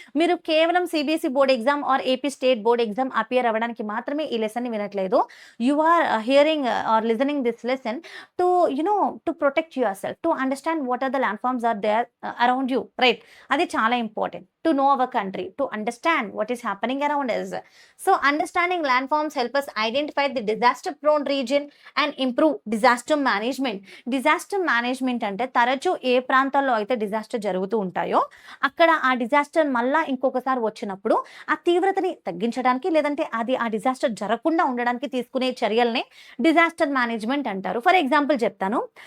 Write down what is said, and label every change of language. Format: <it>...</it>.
<te>మీరు కేవలం CBSE board exam are AP state board exam appear అవ్వడానికి మాత్రమే ఈ లెసన్‌ని వినట్లేదు.</te> <en>You are hearing or listening this lesson to to protect yourself, to understand what are the land forms are there around you, right?</en> <te>అది చాలా important.</te> <en>To know our country, to understand what is happening around us. So, understanding land forms help us identify the disaster prone region and improve disaster management.</en> <te>Disaster management అంటే తరచూ ఏ ప్రాంతాల్లో అయితే disaster జరుగుతూ ఉంటాయో అక్కడ ఆ డిజాస్టర్ మళ్ళా ఇంకొకసారి వచ్చినప్పుడు ఆ తీవ్రతని తగ్గించడానికి లేదంటే ఆ డిజాస్టర్ జరగకుండా ఉండడానికి తీసుకునే చర్యల్ని డిజాస్టర్ మేనేజ్మెంట్ అంటారు. ఫర్ ఎగ్జాంపుల్ చెప్తాను.</te>